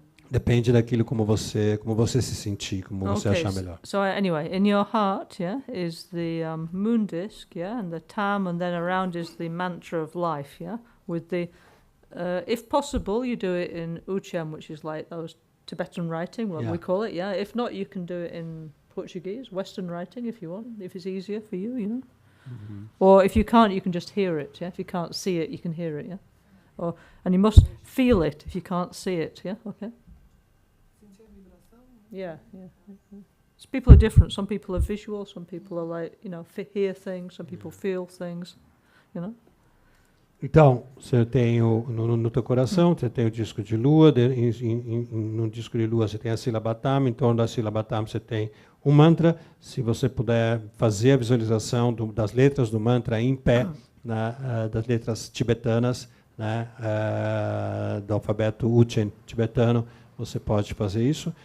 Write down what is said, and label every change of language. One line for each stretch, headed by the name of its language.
Portuguese: Depende daquilo como você se sentir, como você achar melhor.
English: So anyway, in your heart, yeah, is the moon disc, yeah, and the tam, and then around is the mantra of life, yeah, with the, if possible, you do it in Uchem, which is like those Tibetan writing, we call it, yeah. If not, you can do it in Portuguese, Western writing, if you want, if it's easier for you, Mm-hmm. Or if you can't, you can just hear it, yeah. If you can't see it, you can hear it, yeah. And you must feel it if you can't see it, yeah. Okay. Yeah. So people are different. Some people are visual. Some people are like, hear things. Some people feel things.
Portuguese: Então, você tem no teu coração, você tem o disco de lua, no disco de lua você tem a sílaba Tam, em torno da sílaba Tam você tem um mantra. Se você puder fazer a visualização das letras do mantra em pé, das letras tibetanas, né, do alfabeto Uchen tibetano, você pode fazer isso.